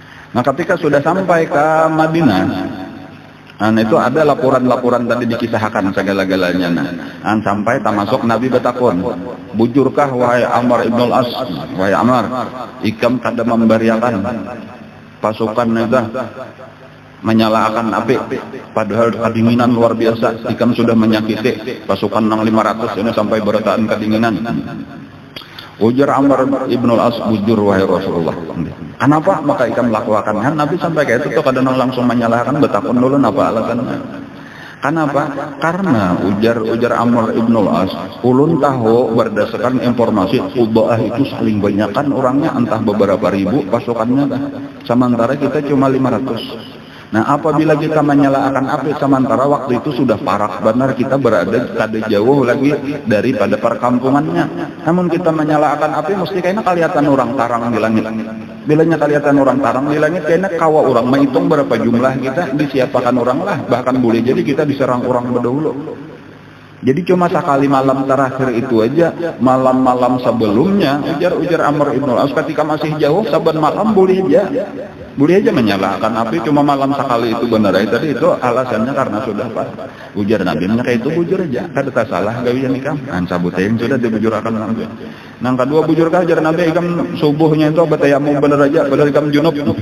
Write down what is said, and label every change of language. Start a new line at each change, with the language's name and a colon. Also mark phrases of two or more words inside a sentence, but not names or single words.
Indonesian: Nah ketika sudah sampai ke Madinah, itu ada laporan-laporan tadi dikisahkan segala-galanya.
Banjar: Sampai termasuk Nabi bertakun, bujurkah wahai Amr ibn al-As, wahai Amr, ikam kada memberiakan pasukan itu menyalakan api, padahal kedinginan luar biasa, ikam sudah menyakiti pasukan yang 500 ini sampai bertahan kedinginan. Ujar Amr ibn al-As, bujur wahai Rasulullah. Kenapa maka ikam lakukan? Nabi sampai kayak itu tuh kadang langsung menyalahkan, betakun dulu apa alasannya. Kenapa? Karena ujar Amr ibn al-As, ulun tahu berdasarkan informasi Ubaah itu saling banyakkan orangnya, entah beberapa ribu pasukannya, sementara kita cuma 500. Nah apabila kita menyalakan api sementara waktu itu sudah parah benar, kita berada kada jauh lagi daripada perkampungannya, namun kita menyalakan api mesti kayaknya kelihatan orang tarang di langit. Bilanya kelihatan orang tarang di langit, kayaknya kawa orang menghitung berapa jumlah kita, disiapakan orang lah, bahkan boleh jadi kita diserang orang berdahulu. Jadi cuma sekali malam terakhir itu aja, malam-malam sebelumnya ujar Amr ibn al-As ketika masih jauh, saban malam boleh aja menyalakan api, cuma malam sekali itu benar. Tadi itu alasannya karena sudah pas. Ujar Nabi kayak itu bujur aja, kada tak salah gawian ikam. Sabutain sudah dibujurakan Nabi. Nang kedua bujurkah ajar Nabi ikam subuhnya itu batayamu bener aja, padahal ikam junub.